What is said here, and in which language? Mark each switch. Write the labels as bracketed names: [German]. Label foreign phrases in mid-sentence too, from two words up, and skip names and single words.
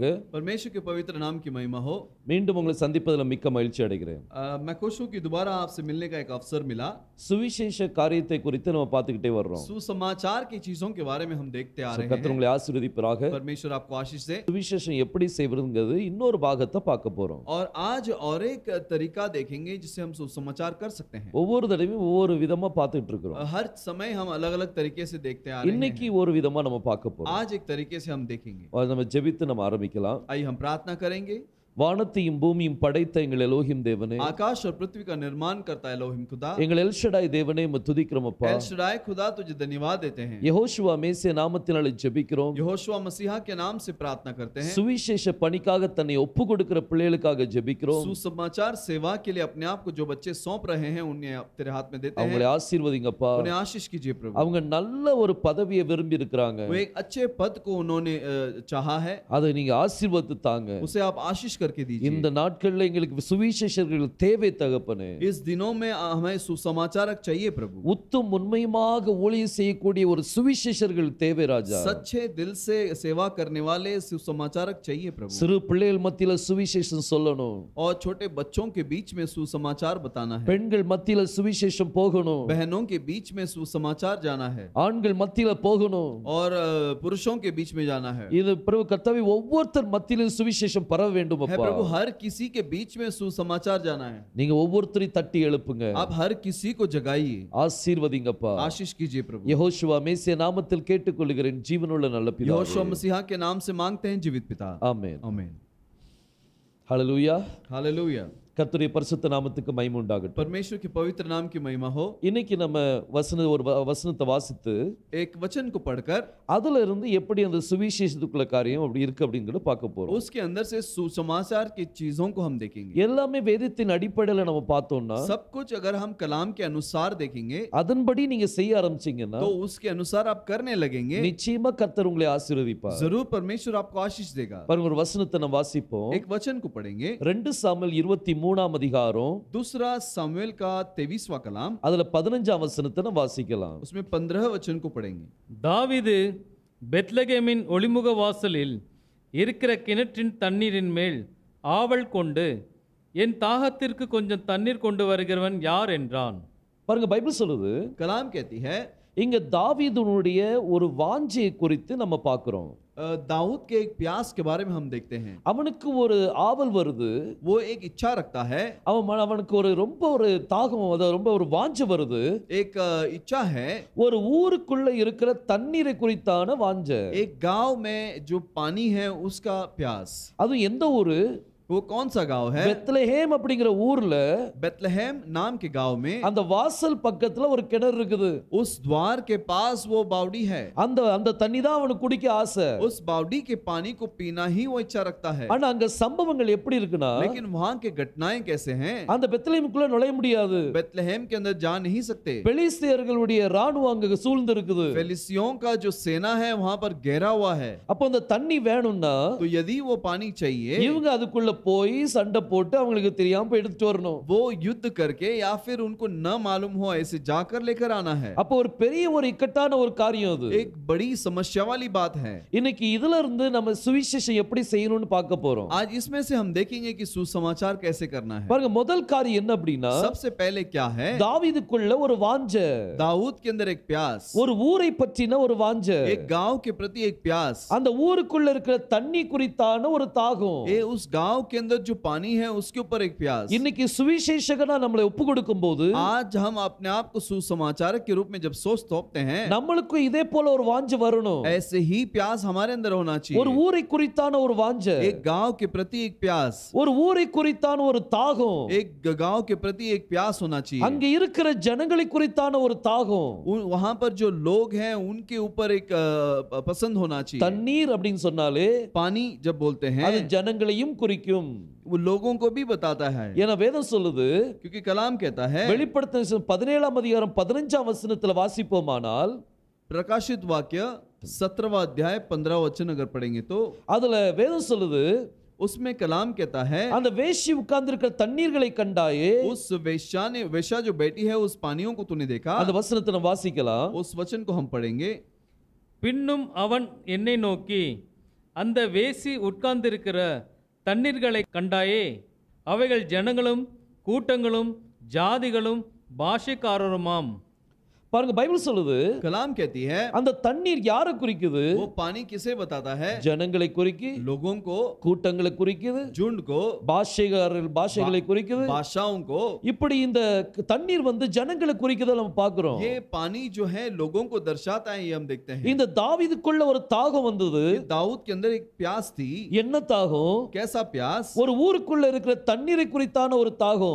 [Hindi] परमेश्वर के पवित्र नाम की महिमा हो। [Tamil] மீண்டும் உங்களை சந்திப்பதில் மிக்க மகிழ்ச்சி அடைகிறேன். [Hindi] मैं खुश हूं कि दोबारा आपसे मिलने का एक अवसर मिला। [Tamil] சுவிசேஷ காரியத்தை குறித்து நம்ம பார்த்துக்கிட்டே வர்றோம். [Hindi] सुसमाचार की चीजों के बारे में हम देखते आ रहे हैं। [Tamil] கர்த்தர் உங்களை ஆசீர்வதிப்பாராக. [Hindi] परमेश्वर आपको आशीष दे। [Tamil] சுவிசேஷம் எப்படி செய்வதுங்கிறது இன்னொரு பாகத்தை பார்க்க போறோம். [Hindi] और आज और एक तरीका देखेंगे जिससे हम सुसमाचार कर सकते हैं। [Tamil] ஒவ்வொரு தடவையும் ஒவ்வொரு விதமா பார்த்துட்டு இருக்கிறோம். [Hindi] हर समय हम अलग-अलग तरीके से देखते आ रहे हैं। [Tamil] இன்னைக்கு ஒரு விதமா நம்ம பார்க்க போறோம். [Hindi] आज एक तरीके से हम देखेंगे। [Tamil] நம்ம ஜெபித்து நம்ம ஆரம்பிக்கலாம். [Hindi] आइए हम प्रार्थना करेंगे। [Tamil] வானத்தையும் பூமியும் படைத்த எங்கள் எலோஹிம் தேவனே, [Hindi] आकाश और पृथ्वी का निर्माण करता है एलोहिम खुदा, [Tamil] எங்கள் எல் ஷடாய் தேவனே உம்மை துதிக்கிறோம் அப்பா. [Hindi] एल शडाई खुदा तुझे धन्यवाद देते हैं। [Tamil] யெகோஷுவா மேசியா நாமத்தினாலே ஜெபிக்கிறோம். [Hindi] यहोशुआ मसीहा के नाम से प्रार्थना करते हैं। [Tamil] சுவிசேஷ பணிக்காக தன்னை ஒப்பு கொடுக்கிற பிள்ளைகளுக்காக ஜெபிக்கிறோம். [Hindi] सुसमाचार सेवा के लिए अपने आप को जो बच्चे सौंप रहे हैं उन्हें तेरे हाथ में देते हैं। [Tamil] அவங்களை ஆசீர்வதிங்கப்பா. [Hindi] उन्हें आशीष कीजिए प्रभु। [Tamil] அவங்க நல்ல ஒரு பதவியை விரும்பி இருக்கிறாங்க. [Hindi] वो एक अच्छे पद को उन्होंने चाहा है, [Tamil] அதை நீங்க ஆசீர்வதித்து தாங்க. [Hindi] उसे आप आशीष करके दीजिए। [Tamil] இந்த நாட்களில் எங்களுக்கு சுவிசேஷர்கள் தேவை தகப்பனே. [Hindi] इस दिनों में हमें सुसमाचारक चाहिए प्रभु। [Tamil] உத்தும் உண்மையுமாக ஊழியம் செய்யக்கூடிய ஒரு சுவிசேஷர்கள் தேவை ராஜா. [Hindi] सच्चे दिल से सेवा करने वाले सुसमाचारक चाहिए प्रभु। [Tamil] சிறு பிள்ளைகள் மத்தியில சுவிசேஷம் சொல்லணும். [Hindi] और छोटे बच्चों के बीच में सुसमाचार बताना है। [Tamil] பெண்கள் மத்தியில சுவிசேஷம் போகணும். [Hindi] बहनों के बीच में सुसमाचार जाना है। [Tamil] ஆண்கள் மத்தியில போகணும். [Hindi] और पुरुषों के बीच में जाना है। [Tamil] இது பிரபு கர்த்தாவே ஒவ்வொருத்தர் மத்தியிலும் சுவிசேஷம் பரவ வேண்டும் [Hindi] है [Tamil] அப்பா. [Hindi] प्रभु, हर किसी के बीच में सुसमाचार जाना है। [Tamil] நீங்க ஒவ்வொருத்தரையும் தட்டி எழுப்புங்க. [Hindi] आप हर किसी को जगाइए, [Tamil] ஆசீர்வதிங்கப்பா. [Hindi] आशीष कीजिए प्रभु। [Tamil] யெகோஷுவா மேசியா நாமத்தில் கேட்டுக்கொள்கிறேன் ஜீவனுள்ள நல்ல பிதாவே. [Hindi] यहोशुआ मसीहा के नाम से मांगते हैं जीवित पिता, [Tamil] ஆமென். [Hindi] आमीन। हालेलुया. हालेलुया। [Tamil] கர்த்தருடைய பரிசுத்த நாமத்துக்கு மகிமை உண்டாகட்டும். [Hindi] परमेश्वर के पवित्र नाम की महिमा हो। [Tamil] இன்னைக்கு நம்ம வசனத்தை வாசித்து [Hindi] एक वचन को पढ़कर [Tamil] அதுல இருந்து எப்படி அந்த சுவிசேஷத்துக்குள்ள காரியம் அப்படி இருக்கு அப்படிங்கறத பார்க்க போறோம். [Hindi] उसके अंदर से सुसमाचार की चीजों को हम देखेंगे। [Tamil] எல்லாமே வேதத்தின் அடிப்படையில நம்ம பார்த்தோம்னா [Hindi] सब कुछ अगर हम कलाम के अनुसार देखेंगे, [Tamil] அதன்படி நீங்க செய்ய ஆரம்பிச்சீங்கன்னா [Hindi] तो उसके अनुसार आप करने लगेंगे, [Tamil] நிச்சயமா கர்த்தர் உங்களை ஆசீர்வதிப்பார். [Hindi] जरूर परमेश्वर आपको आशीष देगा। [Tamil] பாருங்க, ஒரு வசனத்தை நம்ம வாசிப்போம். [Hindi] एक वचन को पढ़ेंगे। [Tamil] 2 சாமுவேல் 23ஆம் அதிகாரம், [Hindi] दूसरा सामुएल का 23वां कलाम, [Tamil] அதுல 15ஆம் வசனத்தை நம்ம வாசிக்கலாம். [Hindi] उसमें 15 वचन को पढ़ेंगे। [Tamil] தாவீது பெத்லகேமின் ஒளிமுக வாசலில் இருக்கிற கிணற்றின் தண்ணீரின் மேல் ஆவல் கொண்டு என் தாகத்திற்கு கொஞ்சம் தண்ணீர் கொண்டு வருகிறவன் யார் என்றான். பாருங்க, பைபிள் சொல்லுது, [Hindi] कलाम कहती है, [Tamil] இங்க தாவீதுனுடைய ஒரு வாஞ்சையை குறித்து நம்ம பார்க்கிறோம். [Hindi] दाऊद के एक प्यास के बारे में हम देखते हैं। [Tamil] அவனுக்கு ஒரு ஆவல் வருது, [Hindi] वो एक इच्छा रखता है, [Tamil] அவனுக்கு ஒரு ரொம்ப ஒரு தாகம், அதாவது ரொம்ப ஒரு வாஞ்சை வருது. [Hindi] एक इच्छा है, [Tamil] ஒரு ஊருக்குள்ள இருக்கிற தண்ணீரை குறித்தான வாஞ்சை. [Hindi] एक गांव में जो पानी है उसका प्यास। [Tamil] அது எந்த ஊரு? [Hindi] वो कौन सा गांव है? [Tamil] பெத்லஹேம் அப்படிங்கிற ஊர்ல [Hindi] बेथलेहम नाम के गांव में [Tamil] அந்த வாசல் பக்கத்துல ஒரு கிணறு இருக்குது. [Hindi] उस द्वार के पास वो बावड़ी है। [Tamil] அந்த தண்ணி தான் அவனுக்கு குடிக்க ஆசை. [Hindi] उस बावड़ी के पानी को पीना ही वो इच्छा रखता है। [Tamil] ஆனா அங்க சம்பவங்கள் எப்படி இருக்குன்னா, [Hindi] लेकिन वहां के घटनाएं कैसे हैं? [Tamil] அந்த பெத்லஹேமுக்குள்ள நுழைய முடியாது. [Hindi] बेथलेहम के अंदर जा नहीं सकते। [Tamil] பெலிஸ்தியர்களுடைய ராணுவம் அங்க சூழ்ந்து இருக்குது. [Hindi] फेलिस्तियों का जो सेना है वहां पर घेरा हुआ है। [Tamil] அப்ப அந்த தண்ணி வேணும்னா [Hindi] तो यदि वो पानी चाहिए, [Tamil] இவங்க அதுக்குள்ள போய் சண்டை போட்டு அவங்களுக்கு தெரியாம போய் எடுத்துட்டு வரணும். [Hindi] वो युद्ध करके या फिर उनको न मालूम हो ऐसे जाकर लेकर आना है। [Tamil] அப்ப ஒரு பெரிய ஒரு இக்கட்டான ஒரு காரியம் அது. [Hindi] एक बड़ी समस्या वाली बात है। [Tamil] இன்னைக்கு இதுல இருந்து நம்ம சுவிசேஷம் எப்படி செய்யணும்னு பார்க்க போறோம். [Hindi] आज इसमें से हम देखेंगे कि सुसमाचार कैसे करना है। [Tamil] பாருங்க, முதல் காரியம் என்ன அப்படின்னா, [Hindi] सबसे पहले क्या है? [Tamil] தாவீதுக்குள்ள ஒரு வாஞ்சை, [Hindi] दाऊद के अंदर एक प्यास, [Tamil] ஒரு ஊரை பற்றின ஒரு வாஞ்சை, [Hindi] एक गांव के प्रति एक प्यास, [Tamil] அந்த ஊருக்குள்ள இருக்கிற தண்ணி குறித்தான ஒரு தாகம், [Hindi] ये उस गांव के अंदर जो पानी है उसके ऊपर एक प्यास। [Tamil] இன்னைக்கு சுவிசேஷகனா நம்மளை ஒப்பு கொடுக்கும்போது, [Hindi] आज हम अपने आप को सुसमाचारक के रूप में जब सोच तोपते हैं, [Tamil] நம்மளுக்கு இதே போல ஒரு வாஞ்சை வரணும். [Hindi] ऐसे ही प्यास हमारे अंदर होना [Tamil] ஒரு [Hindi] चाहिए। [Tamil] ஊரை குறித்தான ஒரு வாஞ்சை, [Hindi] एक गांव के प्रति एक प्यास, [Tamil] ஒரு ஊரை குறித்தான ஒரு தாகம், [Hindi] एक गांव के प्रति एक प्यास होना चाहिए। [Tamil] அங்க இருக்கிற ஜனங்களை குறித்தான ஒரு தாகம். [Hindi] वहां पर जो लोग हैं उनके ऊपर एक पसंद होना चाहिए। [Tamil] தண்ணீர் அப்படின்னு சொன்னாலே [Hindi] पानी जब बोलते हैं [Tamil] அது ஜனங்களையும் குறிக்கும். [Hindi] वो लोगों को भी बताता है, [Tamil] ஏன்னா வேதம் சொல்லுது, [Hindi] क्योंकि कलाम कहता है, [Tamil] வெளிப்படுத்தின 17ஆம் அதிகாரம் 15ஆம் வசனத்துல வாசிப்போமானால், [Hindi] प्रकाशित वाक्य 17वां अध्याय 15वां वचन अगर पढ़ेंगे तो [Tamil] அதுல வேதம் சொல்லுது, [Hindi] उसमें कलाम कहता है, [Tamil] அந்த வேசி உட்கார்ந்திருக்கிற தண்ணீர்களை கண்டாயே. [Hindi] उस वेश्या जो बैठी है उस पानियों को तूने देखा। [Tamil] அந்த वचனத்தை நம்ம வாசிக்கலாம். [Hindi] उस वचन को हम पढ़ेंगे। [Tamil] பின்னும் அவன் என்னை நோக்கி, அந்த வேசி உட்கார்ந்திருக்கிற தண்ணீர்களை கண்டாயே, அவைகள் ஜனங்களும் கூட்டங்களும் ஜாதிகளும் பாஷைக்காரருமாம். பாருங்க, பைபிள் சொல்லுது, [Hindi] कलाम कहती है, [Tamil] அந்த தண்ணீர் யாரை குறிக்குது? [Hindi] वो पानी किसे बताता है? [Tamil] ஜனங்களை குறிக்கி, [Hindi] लोगों को, [Tamil] கூட்டங்களை குறிக்குது, [Hindi] झुंड को, [Tamil] பாஷைகளை குறிக்குது. [Hindi] भाषाओं को। [Tamil] இப்படி இந்த தண்ணீர் ஜனங்களை குறிக்குதை நம்ம பார்க்கிறோம். [Hindi] ये पानी जो है लोगों को दर्शाता है, ये हम देखते हैं। [Tamil] இந்த தாவீதுக்குள்ள ஒரு தாகம் வந்தது. [Hindi] दाऊद के अंदर एक प्यास थी। [Tamil] என்ன தாகம்? [Hindi] कैसा प्यास? [Tamil] ஒரு ஊருக்குள்ள இருக்கிற தண்ணீரை குறித்தான ஒரு தாகம்.